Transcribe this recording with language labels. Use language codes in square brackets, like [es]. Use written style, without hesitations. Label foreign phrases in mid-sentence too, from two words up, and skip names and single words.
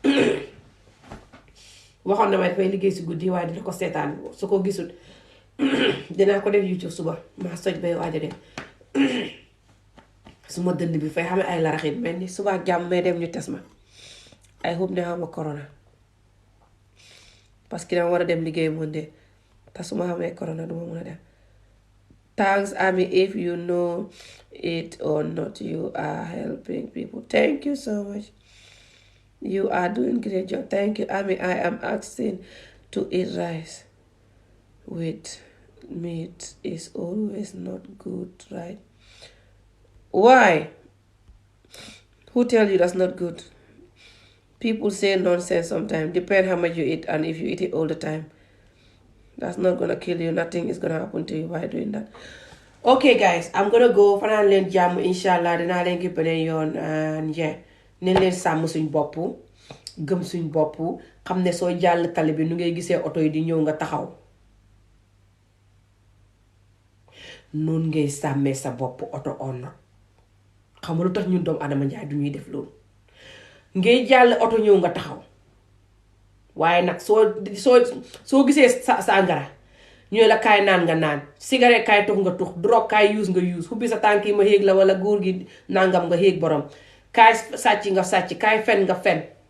[wo] waxoon na ma dafay liggéey si guddi waaye dina ko seetaan su ko gisul dinaa ko def YouTube suba maa soj bay waaja dem su ma dënd bi fay xame ay laraxit mel ni suba ak jàmm may dem ñu tes ma ay xub ne xama corona [fr] parce que [wo] dama war a dem liggéey monde te su ma xamee corona duma mun a dem [en] thanks Ami if you know it or not you are helping people thank you so much. You are doing great job. Thank you, Ami. I am asking to eat rice with meat is always not good, right? Why? Who tell you that's not good? People say nonsense sometimes. Depend how much you eat and if you eat it all the time. That's not gonna kill you. Nothing is gonna happen to you by doing that. Okay, guys. I'm gonna go. [wo] Fanaan leen jàmm inshallah. Dinaa leen gi beneen yoon [en] and yeah. [wo] Neen leen sàmm suñ bopp gëm suñ bopp xam ne soo jàll tali bi nu ngay gisee oto yi di ñëw nga taxaw noonu ngay sàmmee sa bopp oto on xam nga lu tax ñun doomu Adama Njaay du ñuy def loolu ngay jàll oto ñëw nga taxaw waaye nag soo gisee sàngara ñooy la kaay naan nga naan cigarette kaay tux nga tux drogue kaay use nga use xubbi sa tànk yi ma xéeg la wala góor gi nangam nga xéeg borom kaay sàcc nga sàcc kaay fen nga fen